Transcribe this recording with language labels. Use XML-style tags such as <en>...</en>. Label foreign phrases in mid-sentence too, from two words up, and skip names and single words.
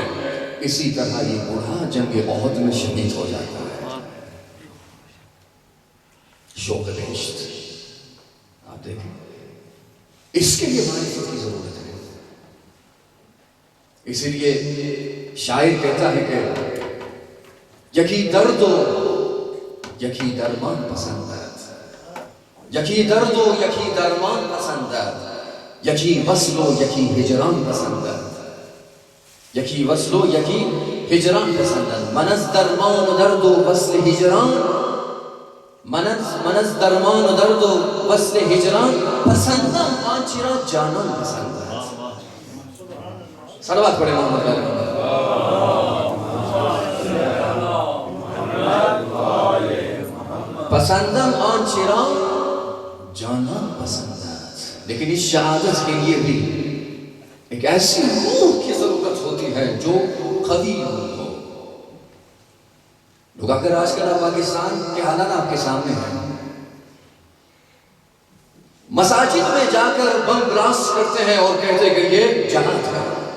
<ur>اسی طرح یہ بوڑھا جنگ احد میں شہید ہو جاتا ہے۔ شوق بہشت آپ دیکھیں، اس کے لیے معرفت کی ضرورت ہے۔ اسی لیے شاعر کہتا ہے کہ</ur> <fa>یکی درد و یکی درمان پسندد، یکی درد و یکی درمان پسندد، یکی وصل و یکی ہجران پسندد، یکی وصل و یکی ہجران پسندد، من از درمان و درد و وصل ہجران، من از درمان و درد و وصل ہجران پسندم آنچرا جانان پسندد۔</fa> <ur>صلوات پڑھیں محمد علیہ۔</ur> <fa>پسندم آن چرا جانا پسندد،</fa> <ur>لیکن اس شہادت کے لیے بھی ایک ایسی روح کی ضرورت ہوتی ہے جو قوی ہو۔ لوگ اگر آج کل پاکستان کے حالات آپ کے سامنے ہیں، مساجد میں جا کر بم بلاسٹ کرتے ہیں اور کہتے کہ یہ جہاد ہے۔</ur>